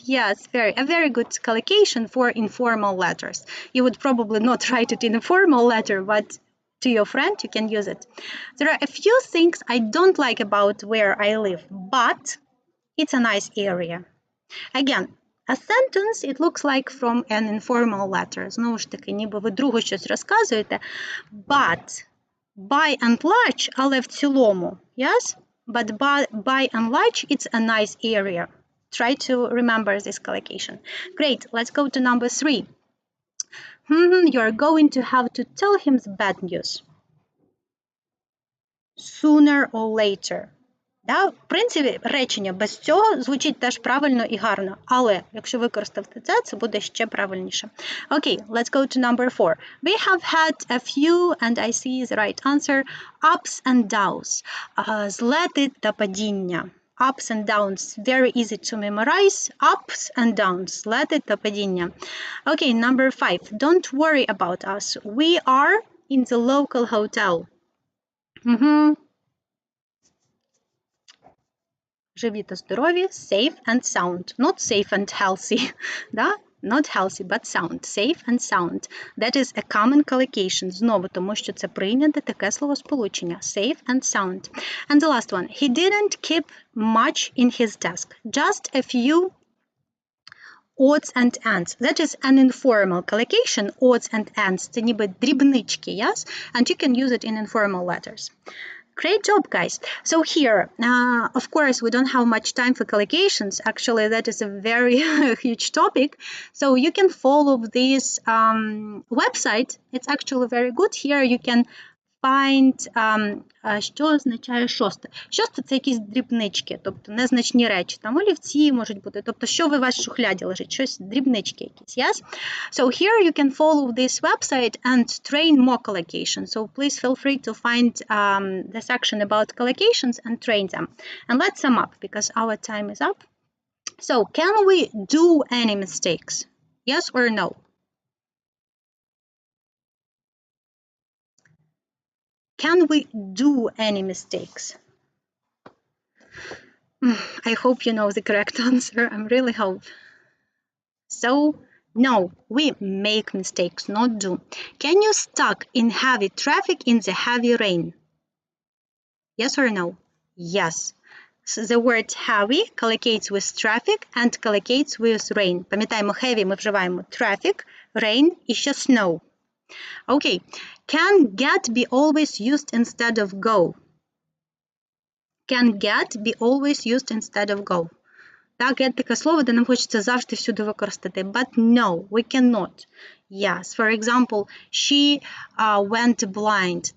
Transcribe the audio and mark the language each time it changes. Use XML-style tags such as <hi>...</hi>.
<en>Yes, a very good collocation for informal letters. You would probably not write it in a formal letter, but to your friend, you can use it. There are a few things I don't like about where I live, but it's a nice area. Again, a sentence, it looks like from an informal letter.</en> <uk>Знову ж таки, ніби ви другу щось розказуєте.</uk> <en>But, by and large,</en> <uk>але в цілому,</uk> <en>yes? But by and large, it's a nice area. Try to remember this collocation. Great, let's go to number 3. You're going to have to tell him the bad news. Sooner or later. Да?</en> <uk>В принципі, речення без цього звучить теж правильно і гарно, але якщо використати це буде ще правильніше.</uk> <en>Okay, let's go to number 4. We have had a few, and I see the right answer, ups and downs.</en> <uk>Злети та падіння.</uk> <en>Ups and downs, very easy to memorize. Ups and downs,</en> <uk>злети та падіння.</uk> <en>Okay, number 5. Don't worry about us. We are in the local hotel.</en> <uk>Живі та здорові,</uk> <en>safe and sound. Not safe and healthy. Да? Not healthy, but sound. Safe and sound. That is a common collocation.</en> <uk>Знову, тому що це прийняте таке словосполучення.</uk> <en>Safe and sound. And the last one. He didn't keep much in his desk. Just a few odds and ends. That is an informal collocation. Odds and ends.</en> <uk>Це ніби дрібнички, yes?</uk> <en>And you can use it in informal letters. Great job, guys. So here, of course, we don't have much time for collocations. Actually, that is a very huge topic. So you can follow this website. It's actually very good. Here you can find,</en> <uk>що означає шосте. Шосте – це якісь дрібнички, тобто незначні речі. Там олівці можуть бути, тобто що в вашій шухляді лежить, щось дрібнички якісь, yes?</uk> <en>So here you can follow this website and train more collocations. So please feel free to find the section about collocations and train them. And let's sum up because our time is up. So can we do any mistakes? Yes or no? Can we do any mistakes? I hope you know the correct answer. I really hope. So, no, we make mistakes, not do. Can you stuck in heavy traffic in the heavy rain? Yes or no? Yes. So the word heavy collocates with traffic and collocates with rain.</en> <uk>Пам'ятаємо, heavy ми вживаємо traffic, rain і ще snow.</uk> <en>Okay, can get be always used instead of go? Can get be always used instead of go?</en> <uk>Так, get таке слово, де нам хочеться завжди всюди використати.</uk> <en>But no, we cannot. Yes, for example, she went blind.</en>